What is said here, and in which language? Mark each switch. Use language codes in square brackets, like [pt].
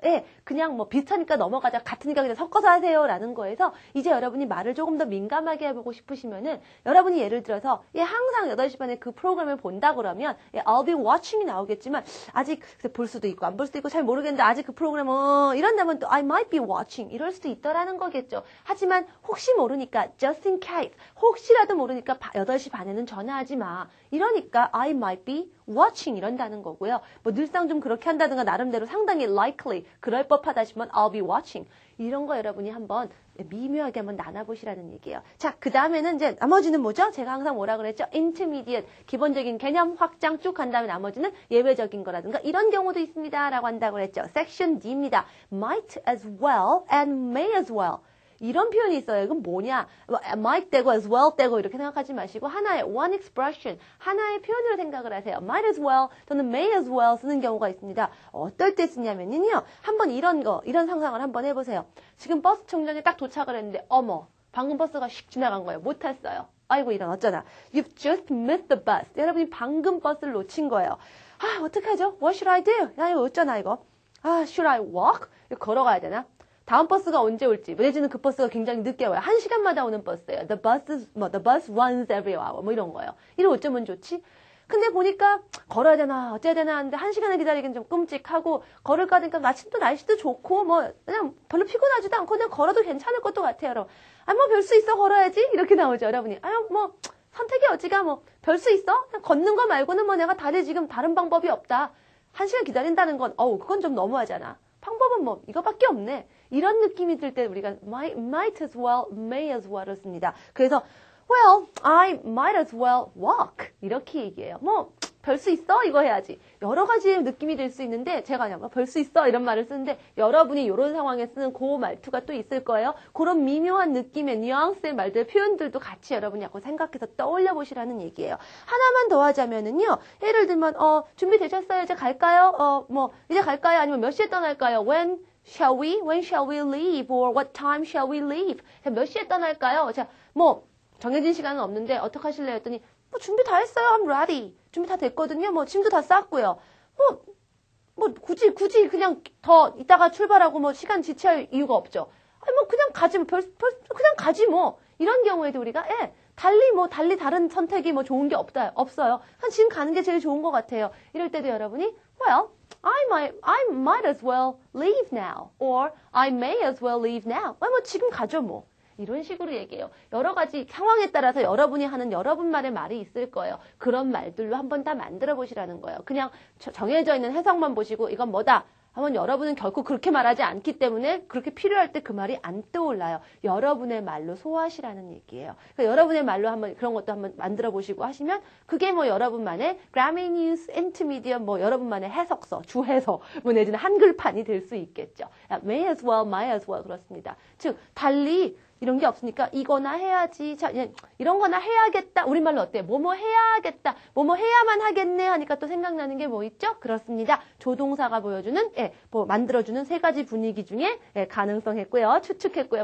[ko] 예, 그냥 뭐 비슷하니까 넘어가자, 같으니까 그냥 섞어서 하세요라는 거에서 이제 여러분이 말을 조금 더 민감하게 해보고 싶으시면은 여러분이 예를 들어서 항상 8시 반에 그 프로그램을 본다 그러면 [en] I'll be watching [ko] 이 나오겠지만 아직 볼 수도 있고 안 볼 수도 있고 잘 모르겠는데 아직 그 프로그램 이런다면 또 [en] I might be watching [ko] 이럴 수도 있더라는 거겠죠. 하지만 혹시 모르니까 [en] just in case [ko] 혹시라도 모르니까 8시 반에는 전화하지 마. 이러니까 I might be watching 이런다는 거고요. 뭐 늘상 좀 그렇게 한다든가 나름대로 상당히 likely 그럴 법하다 싶으면 I'll be watching 이런 거 여러분이 한번 미묘하게 한번 나눠보시라는 얘기예요. 자, 그 다음에는 이제 나머지는 뭐죠? 제가 항상 뭐라 그랬죠? intermediate 기본적인 개념 확장 쭉 한 다음에 나머지는 예외적인 거라든가 이런 경우도 있습니다 라고 한다고 그랬죠. section D입니다. might as well and may as well 이런 표현이 있어요. 이건 뭐냐? might 되고 as well 되고 이렇게 생각하지 마시고 하나의 one expression, 하나의 표현으로 생각을 하세요. might as well 또는 may as well 쓰는 경우가 있습니다. 어떨 때 쓰냐면요. 한번 이런 상상을 한번 해보세요. 지금 버스 정류장에 딱 도착을 했는데 어머, 방금 버스가 휙 지나간 거예요. 못 탔어요. 아이고 이런 어쩌나. [en] You've just missed the bus. [ko] 여러분이 방금 버스를 놓친 거예요. 아, 어떡하죠? [en] What should I do? [ko] 나 이거 어쩌나 이거. 아, [en] should I walk? [ko] 걸어가야 되나? 다음 버스가 언제 올지, 내지는 그 버스가 굉장히 늦게 와요. 1시간마다 오는 버스예요. [en] The bus runs every hour. [ko] 뭐 이런 거예요. 이거 어쩌면 좋지? 근데 보니까 걸어야 되나 어째야 되나 하는데 1시간을 기다리긴 좀 끔찍하고 걸을까 하니까 마침도 날씨도 좋고 뭐 그냥 별로 피곤하지도 않고 그냥 걸어도 괜찮을 것도 같아요. 여러분. 아, 뭐 별 수 있어 걸어야지 이렇게 나오죠. 여러분이. 아유 뭐 선택이 어찌가 뭐 별 수 있어? 그냥 걷는 거 말고는 뭐 내가 지금 다른 방법이 없다. 1시간 기다린다는 건 그건 좀 너무하잖아. 방법은 뭐 이거밖에 없네. 이런 느낌이 들 때 우리가 might as well, may as well을 씁니다. [en] 그래서 well, I might as well walk 이렇게 얘기해요. [ko] 뭐 별 수 있어? 이거 해야지. 여러 가지 느낌이 들 수 있는데 제가 그냥 별 수 있어? 이런 말을 쓰는데 여러분이 이런 상황에 쓰는 그 말투가 또 있을 거예요. 그런 미묘한 느낌의 뉘앙스의 말들, 표현들도 같이 여러분이 약간 생각해서 떠올려 보시라는 얘기예요. 하나만 더 하자면은요. 예를 들면 준비되셨어요? 이제 갈까요? 이제 갈까요? 아니면 몇 시에 떠날까요? [en] When shall we leave? Or what time shall we leave? [ko] 몇 시에 떠날까요? 자, 정해진 시간은 없는데 어떡하실래요? 했더니 준비 다 했어요. [en] I'm ready. [ko] 준비 다 됐거든요. 짐도 다 쌌고요. 굳이 그냥 더 이따가 출발하고 시간 지체할 이유가 없죠. 아니 그냥 가지 그냥 가지 뭐. 이런 경우에도 우리가 달리 다른 선택이 좋은 게 없어요. 지금 가는 게 제일 좋은 것 같아요. [en] 이럴 때도 여러분이 well, I might as well leave now. Or I may as well leave now. [ko] 지금 가죠 뭐. 이런 식으로 얘기해요. 여러 가지 상황에 따라서 여러분이 하는 여러분만의 말이 있을 거예요. 그런 말들로 한번 다 만들어 보시라는 거예요. 그냥 정해져 있는 해석만 보시고 이건 뭐다 하면 여러분은 결코 그렇게 말하지 않기 때문에 그렇게 필요할 때 그 말이 안 떠올라요. 여러분의 말로 소화하시라는 얘기예요. 그러니까 여러분의 말로 한번 그런 것도 한번 만들어 보시고 하시면 그게 여러분만의 Grammy News Intermediate 여러분만의 해석서, 주해서 내지는 한글판이 될 수 있겠죠. [en] May as well, might as well 그렇습니다. [ko] 즉 달리 이런 게 없으니까 이거나 해야지. 자, 이런 거나 해야겠다. 우리말로 어때요? 뭐뭐 해야겠다. 뭐뭐 해야만 하겠네 하니까 또 생각나는 게 뭐 있죠? 그렇습니다. 조동사가 보여주는 만들어주는 세 가지 분위기 중에 가능성 했고요. 추측했고요.